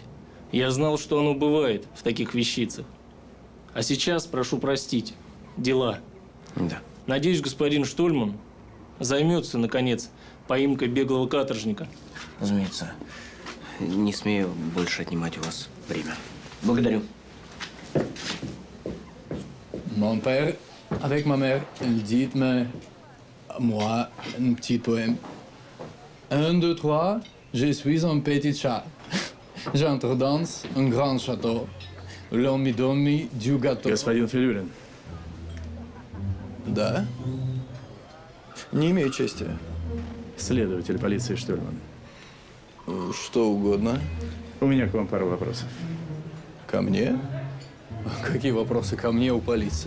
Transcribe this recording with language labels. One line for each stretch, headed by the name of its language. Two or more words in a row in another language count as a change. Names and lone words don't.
Russian: Я знал, что оно бывает в таких вещицах. А сейчас, прошу простить, дела. Да. Надеюсь, господин Штольман займется, наконец, поимкой беглого каторжника. Разумеется. Не смею больше отнимать у вас время. Благодарю.
French: Mon père, avec ma mère, elle dit moi un petit poème. 1, 2, 3, je suis un petit chat. J'entre dans un grand château. L'on me donne du gâteau.
Russian: Господин Филюрин. Да? Не имею чести. Следователь полиции Штольман. Что угодно. У меня к вам пару вопросов. Ко мне? Какие вопросы ко мне у полиции?